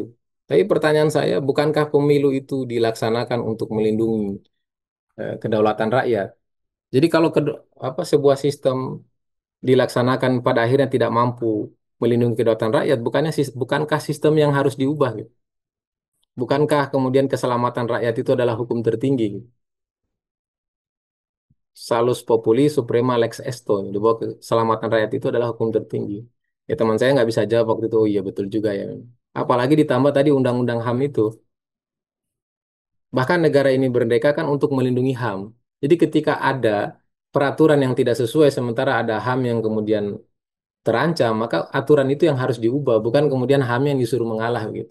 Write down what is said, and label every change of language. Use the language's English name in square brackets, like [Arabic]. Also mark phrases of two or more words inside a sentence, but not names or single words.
[Indonesian] Tapi pertanyaan saya, bukankah pemilu itu dilaksanakan untuk melindungi kedaulatan rakyat? Jadi kalau sebuah sistem dilaksanakan pada akhirnya tidak mampu melindungi kedaulatan rakyat, bukankah sistem yang harus diubah gitu? Bukankah kemudian keselamatan rakyat itu adalah hukum tertinggi? Gitu? [Latin] Salus populi suprema lex esto, [Indonesian] di bawah keselamatan rakyat itu adalah hukum tertinggi. Ya teman saya nggak bisa jawab waktu itu, oh iya betul juga ya. Apalagi ditambah tadi undang-undang HAM itu. Bahkan negara ini berdeka kan untuk melindungi HAM. Jadi ketika ada peraturan yang tidak sesuai, sementara ada HAM yang kemudian terancam, maka aturan itu yang harus diubah, bukan kemudian HAM yang disuruh mengalah gitu.